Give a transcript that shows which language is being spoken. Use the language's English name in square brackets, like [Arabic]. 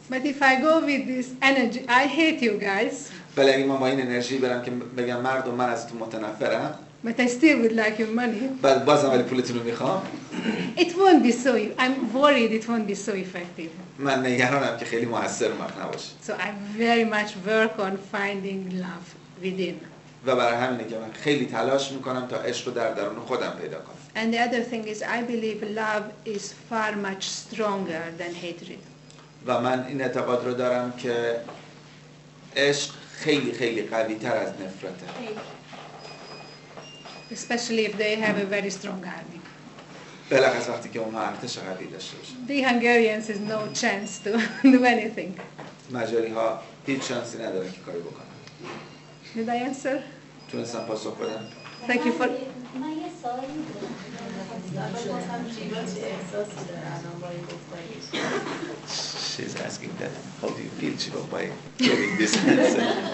[English] But if I go with this energy, I hate you guys. [Persian] ولی اگه من با این انرژی برم که بگم مردم من ازتون متنفرم، [English] but I still would like your money. [Persian] بعد بازم ولی پولتون رو میخوام. [English] It won't be so. I'm worried it won't be so effective. [Persian] من نگرانم که خیلی موثر نباشه. [English] So I very much work on finding love within. [Persian] و برای همینه که من خیلی تلاش میکنم تا عشق رو در درون خودم پیدا کنم. [English] And the other thing is I believe love is far much stronger than hatred. [Persian] و من این اعتقاد رو دارم که عشق خیلی خیلی قوی تر از نفرته. [English] Especially if they have a very strong army. [Persian] بلخص وقتی که اونها ارتش قوی داشته باشن. [English] The Hungarians has no chance to do anything. [Persian] مجاری ها هیچ شانسی ندارن که کاری بکنن. [English] Did I answer? [Persian] تونستم پاسخ بدم؟ [English] Thank you for... [Persian] من یه سوالی دارم. جیوا چه احساسی داره الان با این گفتگو؟ [English] She's asking that. How do you feel, Jaiva, by giving this answer?